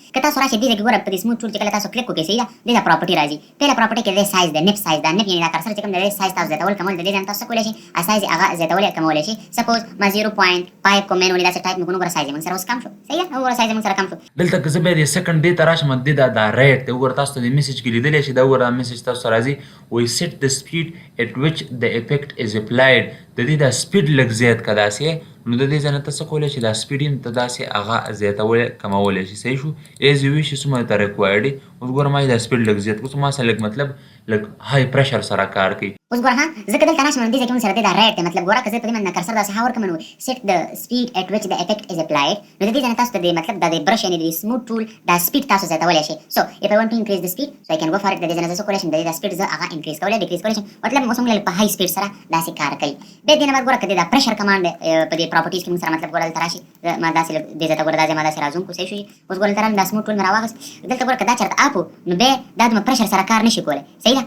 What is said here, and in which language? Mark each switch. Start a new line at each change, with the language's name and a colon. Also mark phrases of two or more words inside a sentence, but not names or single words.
Pashto: که تاسو راشئ دې ځای کې ګوره په دې
English: smooth tool
Pashto: چې کله تاسو کلیک وکړئ صحیح ده دې ته پراپرټي راځي پهله پراپرټي کې د سایز د نپ سایز دا نپ یعنې دا کرسر چې کوم دی سایز تاسو زیاتول کمول د دې ځای تاسو کولی شئ سایز هغه زیاتولی کمولی شئ. سپوز ما 0.5 کوم مین ولې داسې ټایپ مې کړو ګوره سایز موږ سره اوس کم شو صحیح ده. وګوره سایز موږ سره کم شو. دلته که زه بیا د سیکنډ دې ته راشم دې دا ریټ دی وګوره تاسو ته د میسج کې لیدلی شئ دا وګوره دا میسج تاسو ته راځي
English: we set the speed at which the effect is applied.
Pashto: د دې دا سپیډ لږ زیات که داسې نو د دې ځای نه ته څه کولی شي دا سپیډ یې ته داسې هغه زیاتولی کمولی شي صحیح شو.
English: as you wish
Pashto: څومره ته ریکوایرډ دی. اوس ګوره ما یې دا سپیډ لږ زیات کړو ما سره لږ مطلب لږ
English: high pressure
Pashto: سره کار کوي. اوس ګوره ها زه که دلته راشم دې ځای کې موږ سره دی دا ریټ دی مطلب ګوره که زه په دې باندې کرسر داسې ها ورکړم نو
English: set the speed at which the effect is applied
Pashto: نو د دې ځای نه تاسو ته د مطلب دا د برش یعنې د
English: smooth tool
Pashto: دا سپیډ تاسو زیاتولی شئ.
English: سو if I want to increase the speed so I can go for it.
Pashto: د دې ځای نه زه څه کولی شم د دې دا سپیډ زه هغه انکریز کولی ډیکریز کولی شم مطلب اوس موږ په
English: high speed
Pashto: سره داسې کار کوي. بیا دې نه بعد ګوره که دا
English: pressure command
Pashto: په دې پراپرټیز کې موږ سره مطلب ګوره دلته راشي ما داسې دې ځای ته ګوره دا ځای ما داسې راځوم کو صحیح شو. اوس ګوره دلته رالم دا
English: smooth tool
Pashto: مې راواغست دلته ګوره که دا چېرته اپ و نو بیا دا دومره پریشر سره کار نشي کولی صحیح ده.